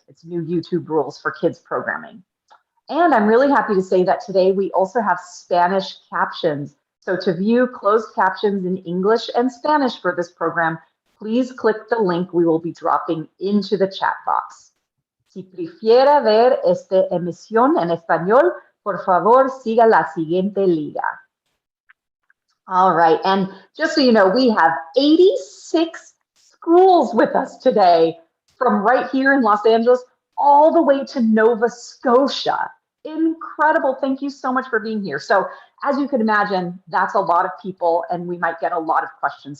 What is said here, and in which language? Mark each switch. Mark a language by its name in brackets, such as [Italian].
[English] It's new YouTube rules for kids programming. And I'm really happy to say that today we also have Spanish captions. So to view closed captions in English and Spanish for this program, please click the link we will be dropping into the chat box. [Spanish] Si prefiere ver esta emisión en español, por favor, siga la siguiente liga. [English] All right, and just so you know, we have 86 schools with us today, from right here in Los Angeles all the way to Nova Scotia. Incredible. Thank you so much for being here. So as you can imagine, that's a lot of people and we might get a lot of questions.